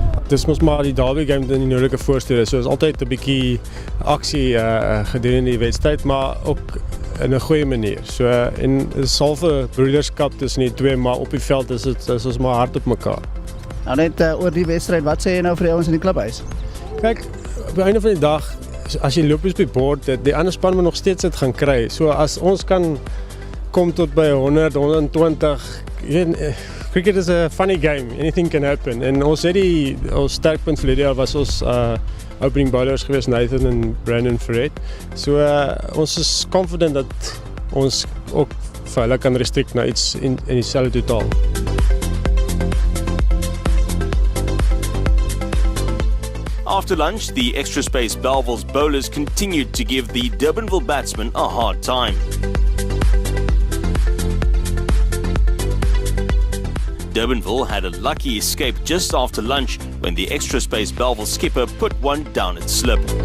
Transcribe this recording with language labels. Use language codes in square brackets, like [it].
[af] Dis mos maar die derby game in die noordelike voorstede. So is altyd 'n bietjie aksie gedurende die wedstryd, maar ook in 'n goeie manier. So en is halfe broederskap tussen die twee, maar op die veld is ons maar hard op mekaar. Nou net oor die wedstryd, wat sê jy nou vir die ouens in die klubhuis? Kyk, op die einde van die dag, as jy loop op die bord, die ander span moet nog steeds dit gaan kry. So as ons kan kom tot by 100, 120, [en] cricket is a funny game, anything can happen. [af] En ons het ons sterkpunt verlede jaar was ons opening bowlers geweest, Nathan en Brandon Fred. So ons is confident dat ons ook vir hulle kan restrict na iets in dieselfde totaal. [en] After lunch, the extra space Bellville's bowlers continued to give the Durbanville batsmen a hard time. Durbanville had a lucky escape just after lunch when the extra space Bellville skipper put one down its slip.